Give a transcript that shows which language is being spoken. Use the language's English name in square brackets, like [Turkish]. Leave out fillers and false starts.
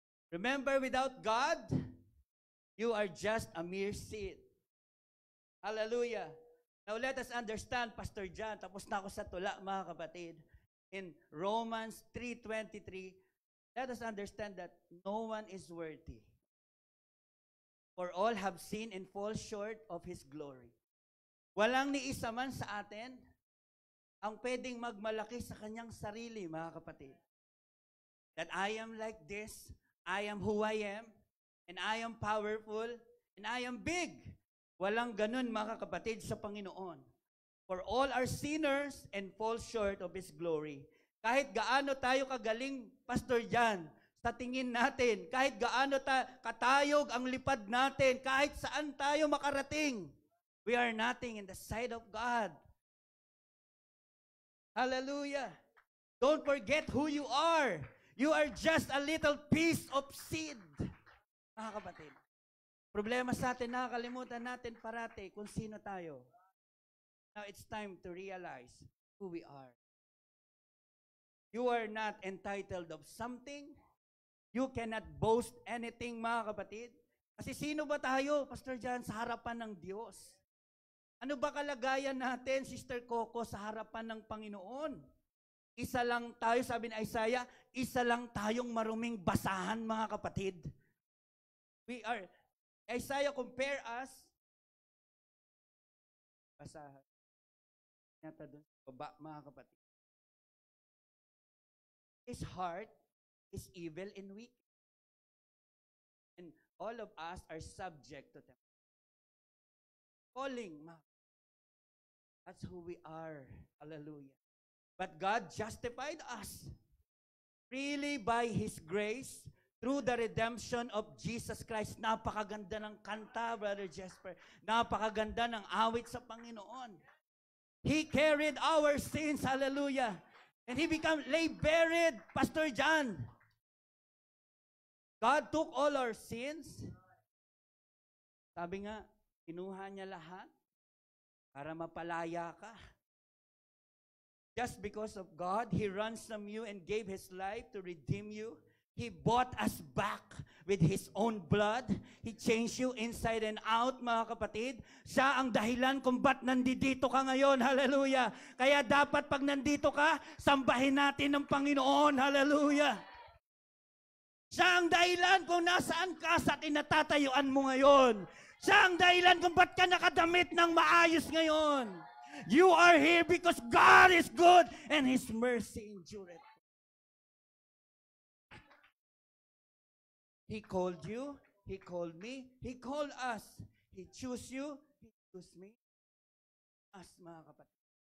[English] Remember, without God, you are just a mere seed. Hallelujah. Now let us understand, [Filipino] Pastor John, tapos na ako sa tula, mga kapatid. [English] In Romans 3:23, let us understand that no one is worthy. For all have sinned and fall short of His glory. [Filipino] Walang ni isa man sa atin ang pwedeng magmalaki sa kanyang sarili, mga kapatid. [English] That I am like this, I am who I am, and I am powerful, and I am big. [Filipino] Walang ganun, mga kapatid, sa Panginoon. [English] For all are sinners and fall short of His glory. [Filipino] Kahit gaano tayo kagaling, Pastor Jan, sa tingin natin, kahit gaano katayog ang lipad natin, kahit saan tayo makarating, [English] we are nothing in the sight of God. Hallelujah. Don't forget who you are. You are just a little piece of seed. [Filipino] Mga kapatid, problema sa atin, nakakalimutan natin parati kung sino tayo. [English] Now it's time to realize who we are. You are not entitled of something. You cannot boast anything, [Filipino] mga kapatid. Kasi sino ba tayo, Pastor John, sa harapan ng Diyos? Ano ba kalagayan natin, Sister Coco, sa harapan ng Panginoon? Isa lang tayo, sabi ni Isaiah, isa lang tayong maruming basahan, mga kapatid. [English] We are, Isaiah compare us, basahan. [Filipino] Yata doon sa baba, mga kapatid. [English] His heart is evil and weak. And all of us are subject to them. Calling, that's who we are. Hallelujah. But God justified us freely by His grace through the redemption of Jesus Christ. [Filipino] Napakaganda ng kanta, Brother Jesper. Napakaganda ng awit sa Panginoon. [English] He carried our sins, hallelujah. And He lay buried, Pastor John. God took all our sins [Filipino] Sabi nga, kinuha niya lahat para mapalaya ka. [English] Just because of God, He ransomed you and gave His life to redeem you. He bought us back with His own blood. He changed you inside and out, [Filipino] mga kapatid. Siya ang dahilan kung ba't nandito ka ngayon. Hallelujah. Kaya dapat pag nandito ka, sambahin natin ng Panginoon. Hallelujah. Siya ang dahilan kung nasaan ka sa kinatatayuan mo ngayon. Siya ang dahilan kung ba't ka nakadamit ng maayos ngayon. [English] You are here because God is good and His mercy endureth. He called you, He called me, He called us. He chose you, He chose me. Us, [Filipino] mga kapatid.